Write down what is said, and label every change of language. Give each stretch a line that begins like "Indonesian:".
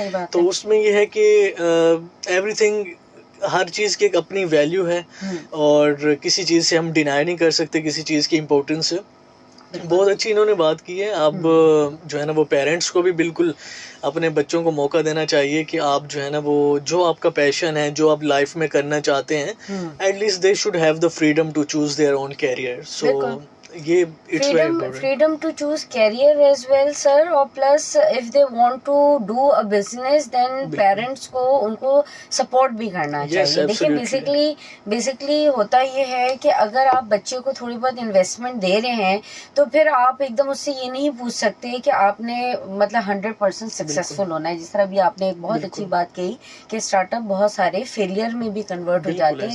Urdu: تو اس میں یہ ہے کہ ایوری تھنگ, ہر چیز کی ایک اپنی ویلیو ہے, اور کسی چیز سے ہم ڈینائی نہیں کر سکتے کسی چیز کی امپورٹنس ہے. بہت اچھی انہوں نے بات کی ہے. اب جو ہے نا وہ پیرنٹس کو بھی بالکل اپنے بچوں کو موقع دینا چاہیے کہ آپ جو ہے نا وہ جو آپ کا پیشن ہے, جو آپ لائف میں کرنا چاہتے ہیں,
English: At least they should have the freedom to choose their own career.
Urdu: سو یہ
English: freedom to choose career as well sir, اور plus if they want to do a business then parents
Urdu: کو ان کو سپورٹ بھی کرنا چاہیے. دیکھیں بیسکلی ہوتا یہ ہے کہ اگر آپ بچے کو تھوڑی بہت انویسٹمنٹ دے رہے ہیں تو پھر آپ ایک دم اس سے یہ نہیں پوچھ سکتے کہ آپ نے مطلب 100% سکسیسفل ہونا ہے. جس طرح بھی آپ نے ایک بہت اچھی بات کہی کہ اسٹارٹ اپ بہت سارے فیلئر میں بھی کنورٹ ہو جاتے ہیں.